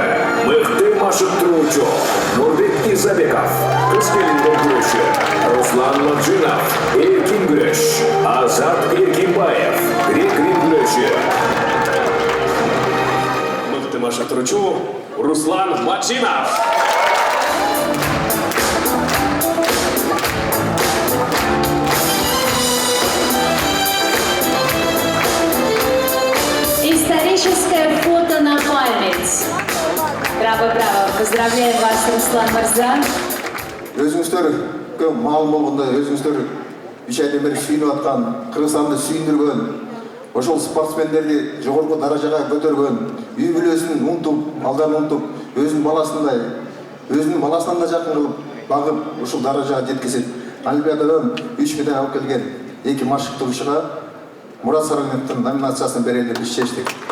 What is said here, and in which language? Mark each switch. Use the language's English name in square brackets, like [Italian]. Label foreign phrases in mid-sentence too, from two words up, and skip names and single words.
[Kyrgyz] Мыкты машыктыруучу Нурбек Изабеков, кыз-келин күрөшү Руслан Маджинов, эркин күрөш Азат Эркинбаев, грек-рим күрөшү. Мыкты машыктыруучу Руслан Маджинов. [Russian] Историческое фото на память. Браво, браво. Поздравляем вас, Руслан Мырза. [Kyrgyz] Өзүңүздөргө маалым болгондой, өзүңүздөр 3 айдан бери сүйүнүп аткан, Кыргызстанды сүйүндүргөн, ошол спортсмендерди жогорку даражага көтөргөн, үй бүлөсүн унутуп, балдарын унутуп, өзүнүн баласынан да жакын кылып, багып, ушул даражага жеткизип, Олимпиададан 3 медаль алып келген 2 машыктыруучуга Мурат Сарыновдун номинациясын берели деп чечтик.